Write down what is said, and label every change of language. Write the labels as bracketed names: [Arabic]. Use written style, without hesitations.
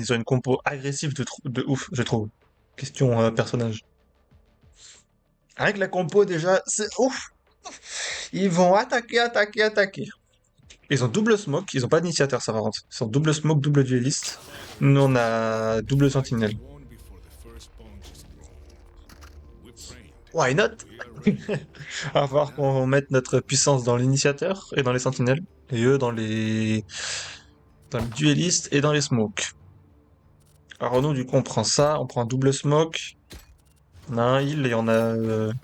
[French] Ils ont une compo agressive de ouf, je trouve. Question personnage. Avec la compo déjà, c'est ouf. Ils vont attaquer, attaquer, attaquer. Ils ont double smoke, ils ont pas d'initiateur ça par contre. Ils ont double smoke, double dueliste. Nous on a double sentinelle. [English] Won before the first punch is thrown. We've trained. Why not? We are ready. [French] À voir qu'on mette notre puissance dans l'initiateur et dans les sentinelles. Et eux dans les duellistes et dans les smokes. Alors nous du coup on prend ça, on prend un double smoke. On a un heal et on a...